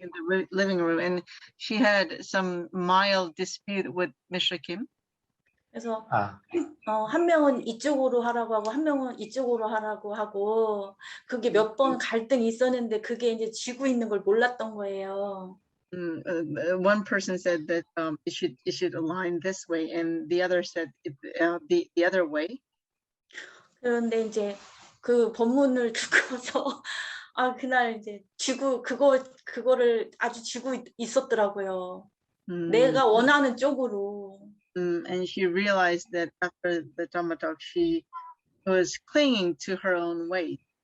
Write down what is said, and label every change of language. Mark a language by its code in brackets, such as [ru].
[en] in the living room, and she had some mild dispute with Mr. Kim. [ko] 그래서 한 명은 이쪽으로 하라고 하고 한 명은 이쪽으로 하라고 하고 그게 몇 번 갈등이 있었는데 그게 이제 쥐고 있는 걸 몰랐던 거예요. [en] One person said that it should align this way, and the other said the other way. [ko] 그런데 이제 그 법문을 듣고서 그날 이제 그거를 아주 쥐고 있었더라고요. 내가 원하는 쪽으로. [en] And she realized that after the Dhamma talk, she was clinging to her own way.